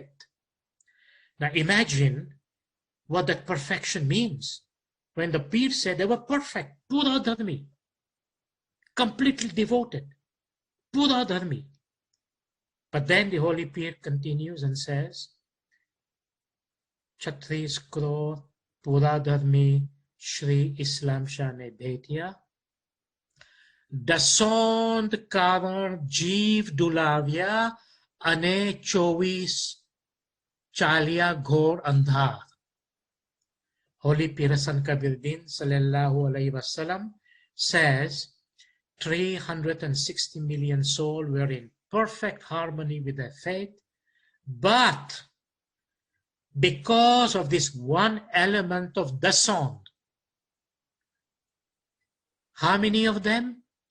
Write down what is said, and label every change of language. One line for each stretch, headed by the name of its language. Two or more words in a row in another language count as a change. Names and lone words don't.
English: Now imagine what that perfection means. When the Pir said they were perfect,
Gujarati: પૂરા ધર્મી,
English: completely devoted,
Gujarati: પૂરા ધર્મી.
English: But then the Holy Pir continues and says,
Gujarati: છત્રીસ ક્રોડ પૂરા ધર્મી શ્રી ઇસ્લામ શાહ ને ભેટિયા. દસોંદ કવર જીવ દુલાવ્યા અને ચોવીસ ચાલિયા ઘોર અંધાર.
English: Holy Pir Hassan Kabiruddin
Arabic: صلى الله عليه وسلم
English: says 360 million souls were in perfect harmony with their faith, but because of this one element of dasond, how many of them?